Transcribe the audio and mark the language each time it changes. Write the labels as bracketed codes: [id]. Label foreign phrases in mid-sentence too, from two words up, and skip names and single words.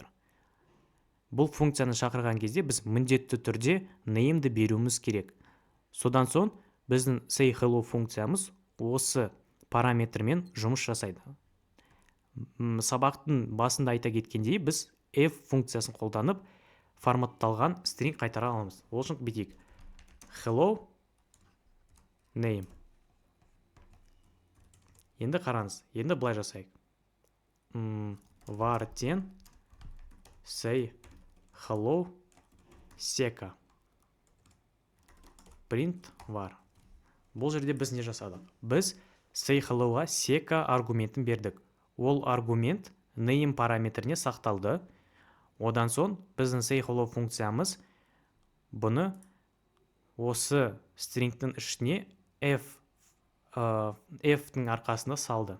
[kk] Бұл функцияны шақырған кезде біз міндетті түрде name'ді беруіміз керек. Содан соң біздің [en] say hello [kk] функциямыз осы параметрмен жұмыс жасайды. Сабақтың басында айта кеткендей, біз f функциясын қолданып форматталған string қайтара аламыз. Ол үшін бүйтейік. [en] Hello name. [kk] Енді қараңыз. Енді былай жасайық. [en] Var тең say hello seka. Print var. [kk] Бұл жерде біз не жасадық? Біз [en] say hello- [kk] ға seka аргументін бердік. Ол аргумент name параметріне сақталды. Одан соң біздің [en] say hello [kk] функциямыз бұны осы stringтің ішіне f-тің арқасында салды.